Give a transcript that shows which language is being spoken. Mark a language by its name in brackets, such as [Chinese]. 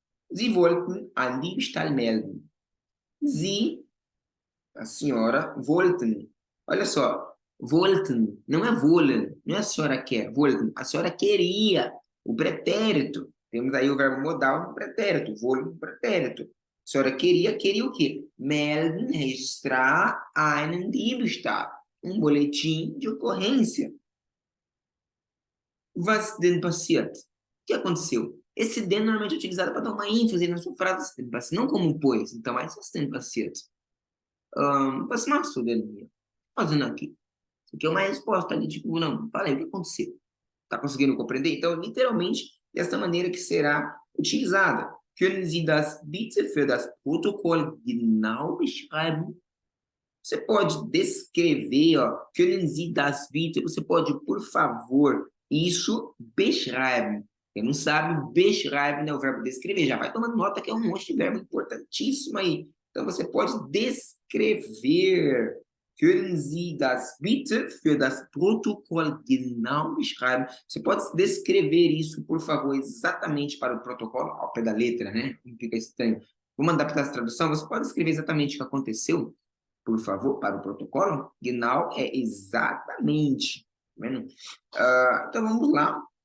[German] Sie wollten einen Diebstahl melden. [Portuguese] Sie, a senhora, wollten. Olha só, wollten, não é wollen, não é a senhora quer, wollten. A senhora queria, o pretérito. Temos aí o verbo modal no pretérito, wollen no pretérito. A senhora queria o quê? Melden, registrar einen Diebstahl, um boletim de ocorrência. [German] Was denn passiert? [Portuguese] O que aconteceu? Esse denn normalmente é utilizado para dar uma ênfase na sua frase, não como pois. Então, mas [German] was denn passiert? Was machst du denn hier? [Portuguese] Fazendo aqui. Isso aqui é uma resposta ali, tipo, não, falei, o que aconteceu? Tá conseguindo compreender? Então, literalmente, dessa maneira que será utilizada. [German] Können Sie das bitte für das Protokoll genau beschreiben? [Portuguese] Você pode descrever, ó, [German] können Sie das bitte, [Portuguese] você pode, por favor, isso, beschreiben. Quem não sabe, beschreiben é o verbo descrever. Já vai tomando nota que é um monte de verbo importantíssimo aí. Então, você pode descrever. [German] Können Sie das bitte für das Protokoll genau beschreiben? [Portuguese] Você pode descrever isso, por favor, exatamente para o protocolo, ao pé da letra, né? Não fica estranho. Vamos adaptar essa tradução? Você pode escrever exatamente o que aconteceu, por favor, para o protocolo? Genau é exatamente. Tá vendo? Então, vamos lá.